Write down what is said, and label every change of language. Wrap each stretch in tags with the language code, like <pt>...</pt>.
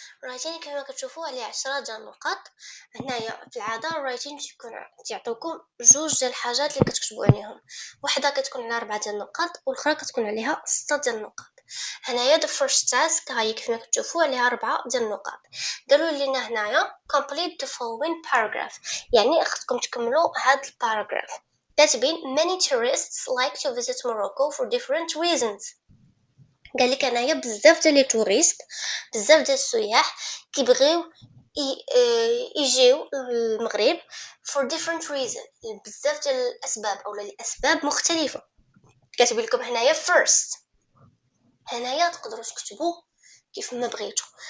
<ar>الرايتين كما كتشوفوا عليه 10 ديال النقاط. هنايا في العاده الرايتين تيعطيوكم جوج ديال الحاجات اللي كتكتبوا عليهم، وحده كتكون على 4 ديال النقاط والاخرى كتكون عليها 6 ديال النقاط. هنايا</ar> <en>the first task</en> <ar>هاي كما كتشوفوا عليها 4 ديال النقاط. قالوا لنا هنايا</ar> <en>complete the following paragraph،</en> <ar>يعني خصكم تكملوا هذا الباراجراف. كاتبين</ar> <en>many tourists like to visit Morocco for different reasons.</en> <ar>قالك انايا بزاف ديال لي توريست، بزاف ديال السياح كيبغيو يجيو للمغرب</ar> <en>for different reason،</en> <ar>بزاف ديال الاسباب او لاسباب مختلفه. كاتب لكم هنايا first. هنايا تقدروا تكتبوا كيف ما بغيتوا.</ar>